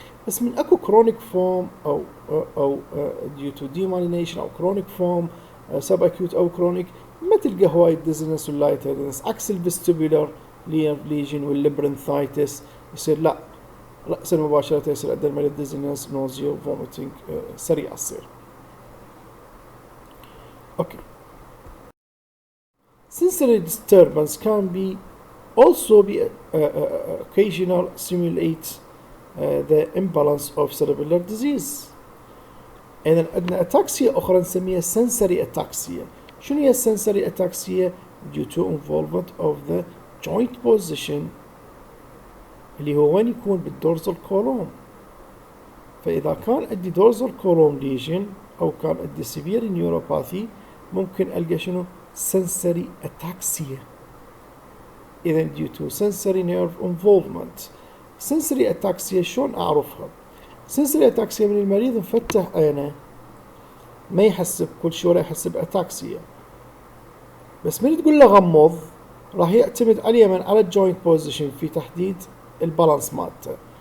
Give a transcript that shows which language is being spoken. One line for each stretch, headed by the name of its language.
Arabic: بس من اكو كرونيك فورم او
English: due to demyelination
Arabic: او كرونيك فورم سب اكيوت او كرونيك ما تلقى هواي ديزنس واللايت هيدنس، عكس الفيستيبولار ليجن والليبرنثايتس يصير لا رأسا مباشرة يصير عند المريض ديزنس، نوزيا وفوميتنج سريع تصير. اوكي.
English: Sensory disturbance can be also be occasional simulate the imbalance of cerebellar disease.
Arabic: إذا عندنا أتاكسيا أخرى نسميها sensory ataxia. شنو هي sensory ataxia؟
English: due to involvement of the joint position
Arabic: اللي هو وين يكون بالدورزال كولوم. فإذا كان عندي dorsal column lesion أو كان عندي severe neuropathy ممكن ألقى شنو sensory ataxia. إذا
English: due to sensory nerve involvement.
Arabic: sensory ataxia شلون أعرفها؟ sensory ataxia من المريض مفتح عينه ما يحس بكل شيء ولا يحس بأتاكسيا، بس من تقول له غمض راح يعتمد على اليمن على الجوينت بوزيشن في تحديد البالانس مالته.